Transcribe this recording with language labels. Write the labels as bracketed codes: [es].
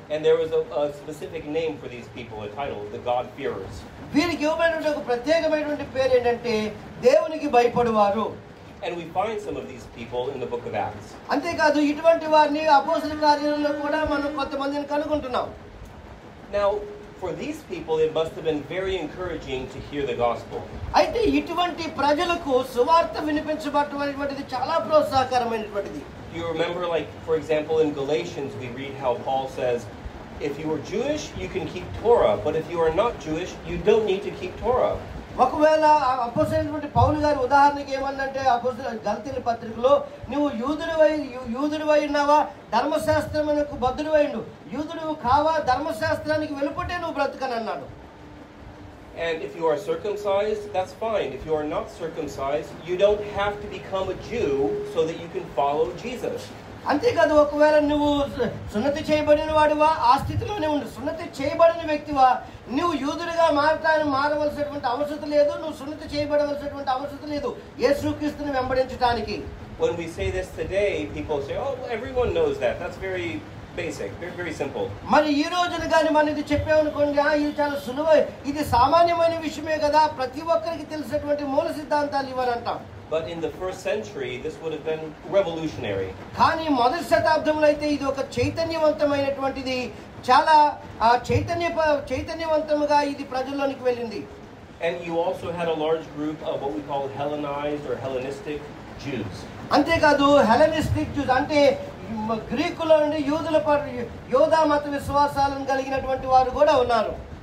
[en] And there was a specific name for these people, a title, the God-fearers. [te] వీరికి ఇవ్వబడినటువంటి ఒక ప్రత్యేకమైనటువంటి పేరు ఏంటంటే దేవునికి భయపడువారు. [en] And we find some of these people in the book of Acts. [te] అంతేకాదు ఇటువంటి వారిని అపోస్తలుల కార్యాలలో కూడా మనం కొంతమందిని కనుగొంటున్నాం. [en] Now, for these people, it must have been very encouraging to hear the gospel. [te] అయితే ఇటువంటి ప్రజలకు సువార్త వినిపించబడటమైనటువంటిది చాలా ప్రోత్సాహకరమైనటువంటిది. [en] You remember, like, for example, in Galatians, we read how Paul says, if you are Jewish, you can keep Torah, but if you are not Jewish, you don't need to keep Torah. [te] ఒకవేళ అపోస్తలుడైనటువంటి పౌలు గారు ఉదాహరణకి ఏమన్నంటే గలతీయుల పత్రికలో నువ్వు యూదుడివై ఉన్నావా, ధర్మశాస్త్రమునకు బద్ధుడివై ఉండు, యూదుడు కావా, ధర్మశాస్త్రానికి వెలుపటే నువ్వు బ్రతుకని అన్నాడు. [en] And if you are circumcised, that's fine. If you are not circumcised, you don't have to become a Jew so that you can follow Jesus. [te] అంతేకాదు ఒకవేళ నువ్వు సున్నతి చేయబడిన వాడివా ఆ స్థితిలోనే ఉండు, సున్నతి చేయబడిన వ్యక్తివా, నువ్వు యూదుడిగా మారవలసినటువంటి అవసరం లేదు, నువ్వు సున్నతి చేయబడవలసినటువంటి అవసరం లేదు యేసుక్రీస్తుని వెంబడించడానికి. [en] When we say this today, people say, oh, everyone knows that. That's very basic, very, very simple. [te] మరి ఈ రోజున కానీ మనం ఇది చెప్పామనుకోండి, ఇది చాలా సులువై, ఇది సామాన్యమైన విషయమే కదా, ప్రతి ఒక్కరికి తెలిసినటువంటి మూల సిద్ధాంతాలు ఇవని అంటాం. [en] But in the first century, this would have been revolutionary. [te] కానీ మొదటి శతాబ్దంలో అయితే ఇది ఒక చైతన్యవంతమైనటువంటిది, చాలా చైతన్యవంతముగా ఇది ప్రజల్లోనికి వెళ్ళింది. [en] And you also had a large group of what we call Hellenized or Hellenistic Jews. [te] అంతేకాదు హెలెనిస్టిక్ జ్యూస్ అంటే గ్రీకుల నుండి యోధా మత విశ్వాసాలను కలిగినటువంటి వారు కూడా ఉన్నారు.